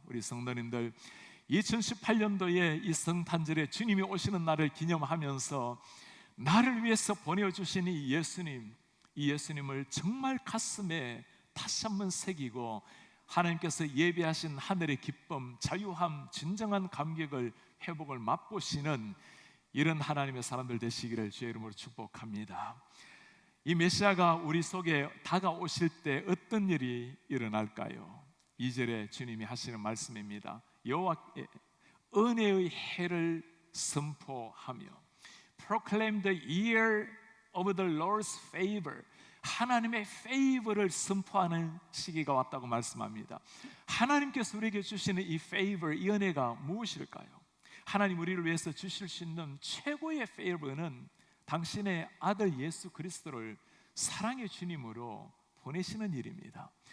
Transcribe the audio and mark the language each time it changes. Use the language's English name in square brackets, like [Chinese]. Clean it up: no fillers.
[Korean] 우리 성도님들, 2018년도에 이 성탄절에 주님이 오시는 날을 기념하면서 나를 위해서 보내주신 이 예수님을 정말 가슴에 다시 한번 새기고 하나님께서 예비하신 하늘의 기쁨, 자유함, 진정한 감격을, 회복을 맛보시는 이런 하나님의 사람들 되시기를 주의 이름으로 축복합니다. 이 메시아가 우리 속에 다가오실 때 어떤 일이 일어날까요? 2절에 주님이 하시는 말씀입니다. 여호와의 은혜의 해를 선포하며 [English] Proclaim the year of the Lord's favor. [Korean] 하나님의 favor를 선포하는 시기가 왔다고 말씀합니다. 하나님께서 우리에게 주시는 이 favor, 이 은혜가 무엇일까요? 하나님 우리를 위해서 주실 수 있는 최고의 favor는 당신의 아들 예수 그리스도를 사랑의 주님으로 보내시는 일입니다.